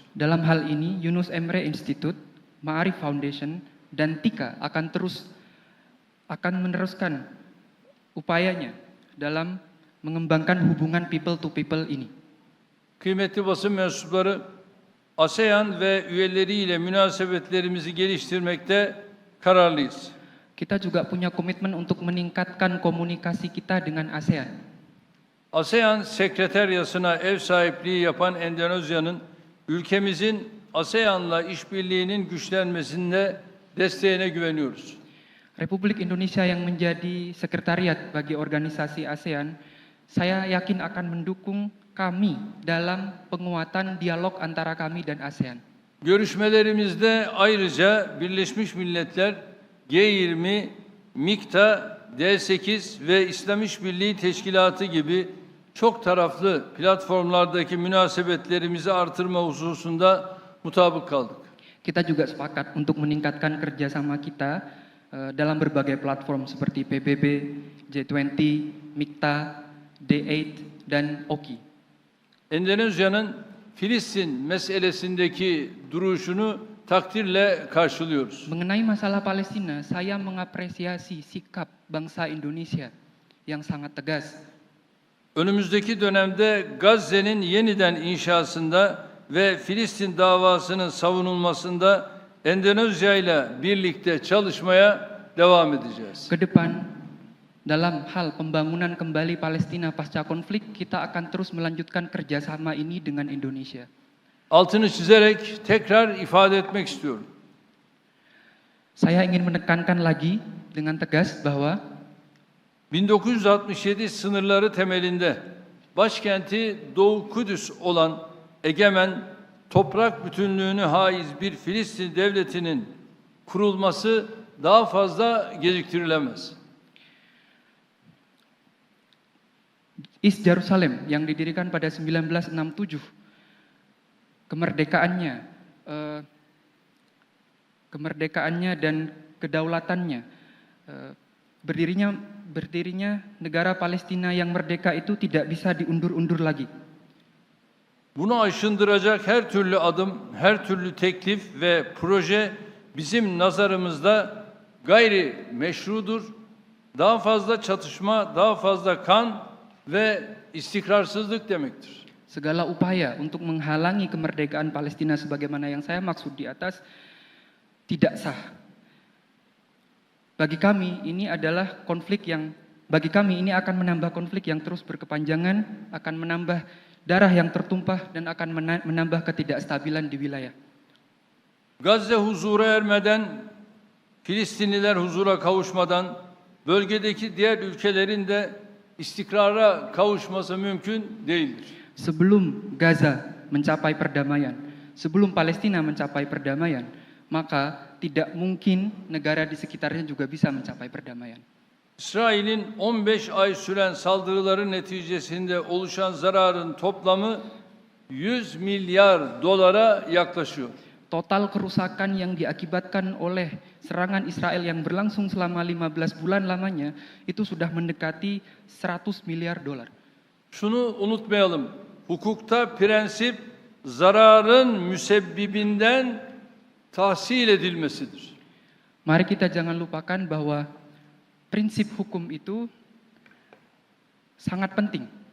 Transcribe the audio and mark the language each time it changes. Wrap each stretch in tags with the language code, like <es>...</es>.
<id>Dalam hal ini, Yunus Emre Institute, Ma'arif Foundation, dan TIKA akan meneruskan upayanya dalam mengembangkan hubungan</id> <en>people to people</en> <id>ini.</id> <tr>Kıymetli basın mensupları, ASEAN ve üyeleriyle münasebetlerimizi geliştirmekte kararlıyız.</tr> <id>Kita juga punya komitmen untuk meningkatkan komunikasi kita dengan ASEAN.</id> <tr>ASEAN Sekreteryası'na ev sahipliği yapan Endonezya'nın ülkemizin ASEAN'la işbirliğinin güçlenmesinde desteğine güveniyoruz.</tr> <id>Republik Indonesia yang menjadi sekretariat bagi organisasi ASEAN, saya yakin akan mendukung kami dalam penguatan dialog antara kami dan ASEAN.</id> <tr>Görüşmelerimizde ayrıca Birleşmiş Milletler, G20, MİKTA, D8 ve İslam İşbirliği Teşkilatı gibi çok taraflı platformlardaki münasebetlerimizi artırma hususunda mutabık kaldık.</tr> <id>Kita juga sepakat untuk meningkatkan kerjasama kita dalam berbagai platform seperti PBB, G20, MİKTA, D8, dan OKI.</id> <tr>Endonezya'nın Filistin meselesindeki duruşunu takdirle karşılıyoruz.</tr> <id>Mengenai masalah Palestina, saya mengapresiasi sikap bangsa Indonesia yang sangat tegas.</id> <tr>Önümüzdeki dönemde Gazze'nin yeniden inşasında ve Filistin davasının savunulmasında Endonezya ile birlikte çalışmaya devam edeceğiz.</tr> <id>Ke depan, dalam hal pembangunan kembali Palestina pasca konflik, kita akan terus melanjutkan kerjasama ini dengan Indonesia.</id> <tr>Altını çizerek tekrar ifade etmek istiyorum.</tr> <id>Saya ingin menekankan lagi dengan tegas bahwa</id> <tr>1967 sınırları temelinde başkenti Doğu Kudüs olan egemen, toprak bütünlüğünü haiz bir Filistin devletinin kurulması daha fazla geciktirilemez.</tr> <en>East Jerusalem</en> <id>yang didirikan pada 1967, kemerdekaannya dan kedaulatannya, berdirinya negara Palestina yang merdeka itu tidak bisa diundur-undur lagi.</id> <tr>Bunu aşındıracak her türlü adım, her türlü teklif ve proje bizim nazarımızda gayri meşrudur. Daha fazla çatışma, daha fazla kan ve istikrarsızlık demektir.</tr> <id>Segala upaya untuk menghalangi kemerdekaan Palestina sebagaimana yang saya maksud di atas tidak sah. Bagi kami ini akan menambah konflik yang terus berkepanjangan, akan menambah darah yang tertumpah dan akan menambah ketidakstabilan di wilayah.</id> <tr>Gazze huzura ermeden, Filistinliler huzura kavuşmadan, bölgedeki diğer ülkelerin de istikrara kavuşması mümkün değildir.</tr> <id>Sebelum Gaza mencapai perdamaian, sebelum Palestina mencapai perdamaian, maka tidak mungkin negara di sekitarnya juga bisa mencapai perdamaian.</id> <tr>İsrail'in 15 ay süren saldırıları neticesinde oluşan zararın toplamı 100 milyar dolara yaklaşıyor.</tr> <id>Total kerusakan yang diakibatkan oleh serangan Israel yang berlangsung selama 15 bulan lamanya itu sudah mendekati 100 miliar dolar.</id> <tr>Şunu unutmayalım. Hukukta prensip zararın müsebbibinden tahsil edilmesidir.</tr> <id>Mari kita jangan lupakan bahwa prinsip hukum itu sangat penting.</id>